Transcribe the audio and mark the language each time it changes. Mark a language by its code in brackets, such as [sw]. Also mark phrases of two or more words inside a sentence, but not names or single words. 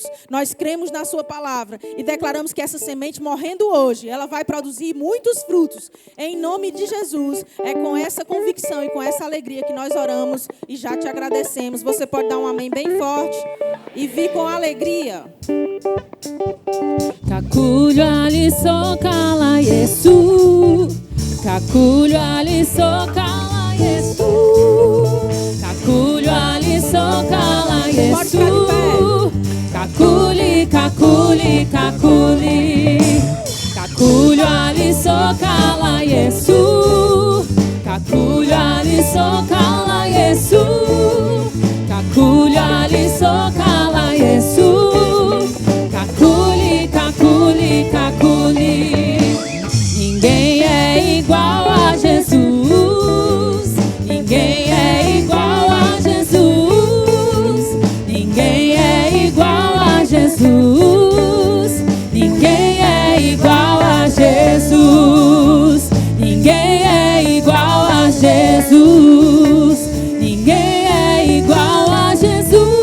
[pt] Nós cremos na Sua palavra e declaramos que essa semente morrendo hoje, ela vai produzir muitos frutos. Em nome de Jesus, é com essa convicção e com essa alegria que nós oramos e já te agradecemos. Você pode dar um amém bem forte e vir com alegria. [bem] Kakulyo alisokala Yesu, Kakulyo alisokala Yesu, Kakulyo alisokala Yesu, Kakuli, Kakuli, Kakuli. Kakulyo alisokala Yesu, Kakulyo alisokala Yesu, Kakulyo alisokala Yesu, Kakuli, Kakuli, Kakuli. [pt] Ninguém é igual a Jesus, ninguém é igual a Jesus, ninguém é igual a Jesus, ninguém é igual a Jesus, ninguém é igual a Jesus, ninguém é igual a Jesus.